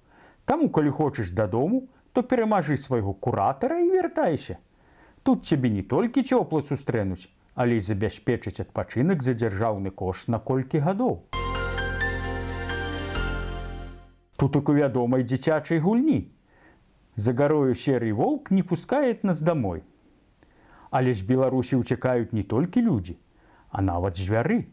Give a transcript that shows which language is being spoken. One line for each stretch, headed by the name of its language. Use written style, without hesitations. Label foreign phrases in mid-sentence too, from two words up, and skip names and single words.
Belarusian: Таму, калі хочаш дадому, то перамажы свайго куратара і вяртайся. Тут цябе не толькі цёпла сустрэнуць, але і забяспечыць адпачынак за дзяржаўны кошт на колькі гадоў. Тут як у вядомай дзіцячай гульні.
Russian: За гарою серый волк не пускает нас домой.
Belarusian: Але з Беларусі ўцякаюць не толькі людзі, а нават звяры.